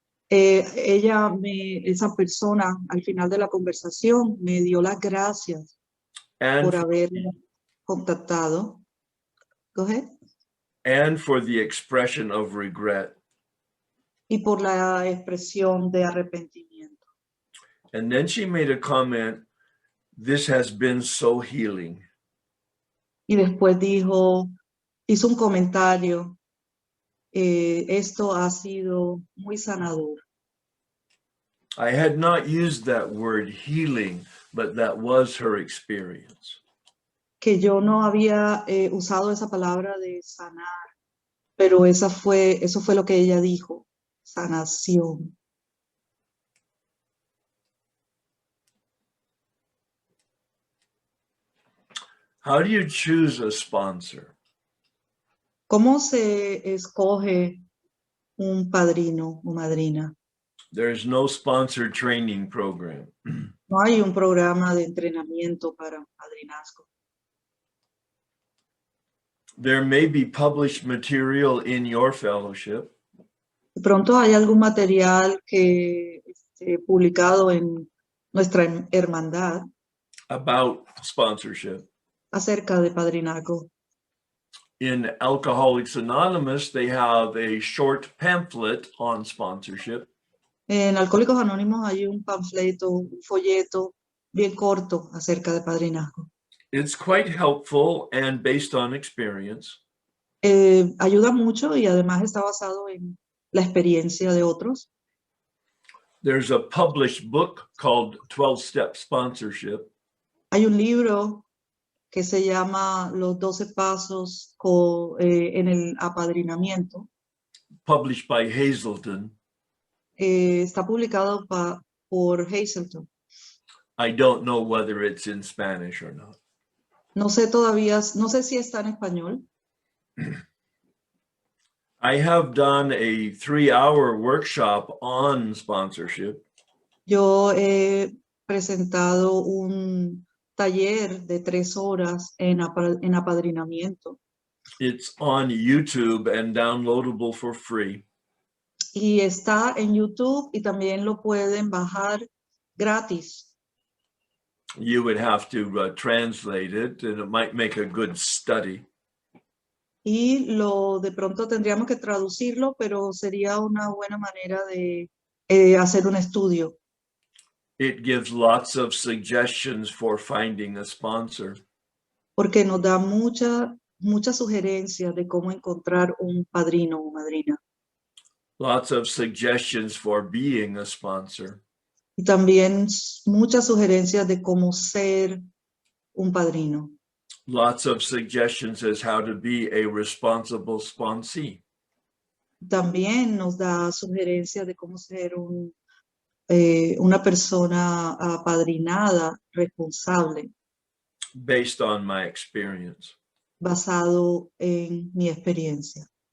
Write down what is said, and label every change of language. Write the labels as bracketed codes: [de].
[es] Esa persona al final de la conversación me dio las gracias por haber contactado. [en] Go ahead. And for the expression of regret. [es] Y por la expresión de arrepentimiento. [en] And then she made a comment, this has been so healing. [es] Y después hizo un comentario, esto ha sido muy sanador. [en] I had not used that word healing, but that was her experience. [es] Que yo no había usado esa palabra de sanar, pero eso fue lo que ella dijo, sanación. [en] How do you choose a sponsor? [es] ¿Cómo se escoge un padrino o madrina? [en] There's no sponsor training program. [es] No hay un programa de entrenamiento para padrinazgo. [en] There may be published material in your fellowship, [es] De pronto hay algún material que publicado en nuestra hermandad [en] about sponsorship. [es] acerca de padrinazgo. [en] In Alcoholics Anonymous, they have a short pamphlet on sponsorship. [es] En Alcohólicos Anónimos hay un panfleto, un folleto bien corto acerca de padrinazgo. [en] It's quite helpful and based on experience. [es] Ayuda mucho y además está basado en la experiencia de otros. [en] There's a published book called 12-Step Sponsorship. [es] Hay un libro que se llama Los 12 Pasos en el Apadrinamiento. [en] Published by Hazelton. [es] Está publicado por Hazelton. [en] I don't know whether it's in Spanish or not. [es] No sé todavía, no sé si está en español. [en] I have done a 3-hour workshop on sponsorship. [es] Yo he presentado un taller de 3 horas en apadrinamiento [en] It's on YouTube and downloadable for free. [es] y está en YouTube y también lo pueden bajar gratis. [en] You would have to translate it, and it might make a good study. [es] Y de pronto tendríamos que traducirlo, pero sería una buena manera de hacer un estudio. [en] It gives lots of suggestions for finding a sponsor. [es] Porque nos da muchas sugerencias de cómo encontrar un padrino o madrina. [en] Lots of suggestions for being a sponsor. [es] Y también muchas sugerencias de cómo ser un padrino. [en] Lots of suggestions as how to be a responsible sponsee. [es] También nos da sugerencias de cómo ser una persona apadrinada, responsable, [en] Based on my experience. [es] basado en mi experiencia.